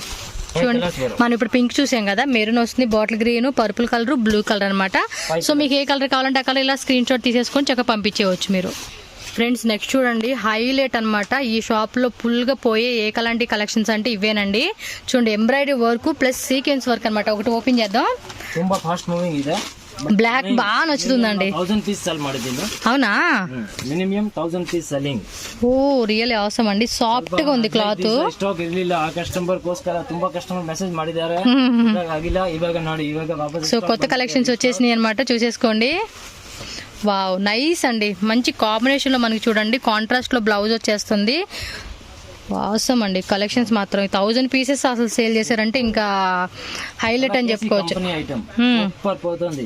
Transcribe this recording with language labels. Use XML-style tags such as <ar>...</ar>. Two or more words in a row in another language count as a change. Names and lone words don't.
<te>చూడండి మనం ఇప్పుడు పింక్ చూసాం కదా, మెరూన్ వస్తుంది,</te> <en>bottle green, purple colour, blue colour</en> <te>అన్నమాట. సో మీకు ఏ కలర్ కావాలంటే ఆ కలర్ ఇలా</te> <en>screen shot</en> <te>తీసేసుకొని చక్కగా పంపించేయవచ్చు మీరు.</te> <en>friends next</en> <te>చూడండి హైలైట్ అన్నమాట. ఈ షాప్లో ఫుల్గా పోయే ఏకలాంటి కలెక్షన్స్ అంటే ఇవేనండి. చూడండి</te> <en>embroidery work plus sequence work</en> <te>అన్నమాట. ఒకటి ఓపెన్ చేద్దాం.</te> <kn>ತುಂಬಾ</kn> <en>fast moving</en> <kn>ಇದೆ.</kn> <te>బ్లాక్ బాగా నచ్చుతుందండి.</te> <kn>1000</kn> <en>piece sell</en> <kn>ಮಾಡಿದ್ದೀನಿ.</kn> <te>అవునా,</te> <en>minimum 1000 piece selling. oh really awesome</en> <te>అండి, సాఫ్ట్ గా ఉంది క్లాత్.</te> <kn>ಸ್ಟಾಕ್ ಇರಲಿಲ್ಲ, ಆ ಕಸ್ಟಮರ್ ಗೋಸ್ಕರ ತುಂಬಾ</kn> <en>customer message</en> <kn>ಮಾಡಿದ್ದಾರೆ. ಇವಾಗ ಆಗಿಲ್ಲ, ಇವಾಗ ನೋಡಿ, ಇವಾಗ ವಾಪಸ್.</kn> <te>సో కొత్త కలెక్షన్స్ వచ్చేసినాయి అన్నమాట, చూసేసుకోండి.</te> <en>wow nice</en> <te>అండి, మంచి కాంబినేషన్ లో మనకి చూడండి కాంట్రాస్ట్ లో బ్లౌజ్ వచ్చేస్తుంది. వాసమ్ అండి కలెక్షన్స్ మాత్రం 1000 పీసెస్ అసలు సేల్ చేశారంటే ఇంకా హైలైట్ అని చెప్పుకోవచ్చు. సూపర్ పోతుంది.</te>